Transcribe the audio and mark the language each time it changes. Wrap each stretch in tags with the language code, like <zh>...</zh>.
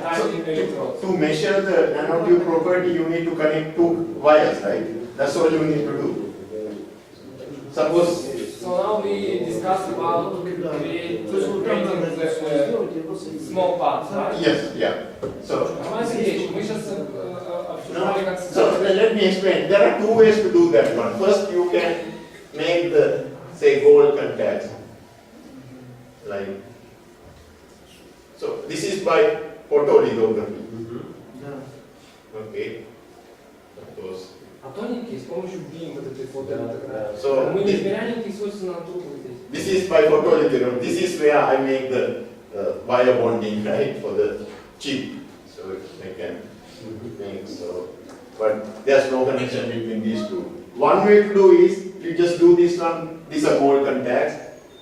<en>tiny electrodes. To measure the nanotube property, you need to connect two wires, right? That's all you need to do. Suppose, So now we discuss about creating the small parts, right? yes, yeah. So,</en> <ru>Роман Сергеевич, мы сейчас обсуждали как</ru> <en>so let me explain. There are two ways to do that one. First, you can make the, say, gold contacts. Like, so this is by photolithography. Okay. Of course.</en> <ru>А тоненькие с помощью beam вот этой фотолитографии.</ru> <en>So</en> <ru>Мы не измеряем никаких свойств нанотрубок здесь.</ru> <en>this is by photolithography. This is where I make the wire bonding, right, for the chip. So I can make so. But there's no connection between these two. One way to do is you just do this one. These are gold contacts.</en>